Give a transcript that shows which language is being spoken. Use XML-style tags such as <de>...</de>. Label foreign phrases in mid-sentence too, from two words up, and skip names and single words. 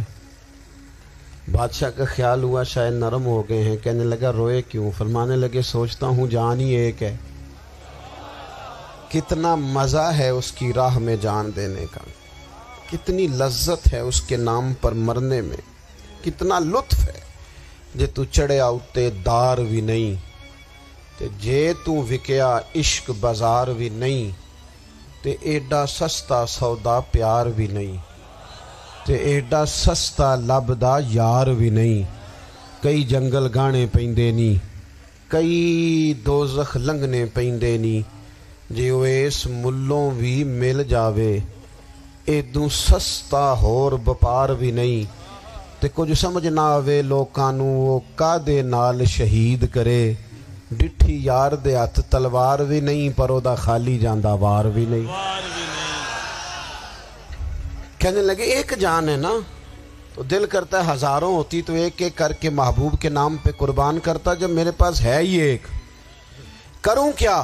<ur>بادشاہ کا خیال ہوا شاید نرم ہو گئے ہیں. کہنے لگا روئے کیوں؟ فرمانے لگے سوچتا ہوں جان ہی ایک ہے, کتنا مزہ ہے اس کی راہ میں جان دینے کا, کتنی لذت ہے اس کے نام پر مرنے میں, کتنا لطف ہے.</ur> <pa>جے تو چڑھیا اتے دار بھی نہیں, تے جے تو وکیا عشق بازار بھی نہیں, تے ایڈا سستا سودا پیار بھی نہیں, تے ایڈا سستا لبدا یار بھی نہیں. کئی جنگل گانے پیندے نی, کئی دوزخ لنگنے پیندے نی, جے اس ملوں بھی مل جاوے, ایدوں سستا ہور بپار بھی نہیں. تے کچھ سمجھ نہ آوے لوکاں نوں وہ کادے نال شہید کرے, ڈٹھی یار دے ہاتھ تلوار بھی نہیں, پر او دا خالی جاندا وار بھی نہیں.</pa> <ur>کہنے لگے ایک جان ہے نا, تو دل کرتا ہے ہزاروں ہوتی تو ایک ایک کر کے محبوب کے نام پہ قربان کرتا, جب میرے پاس ہے ہی ایک, کروں کیا؟</ur>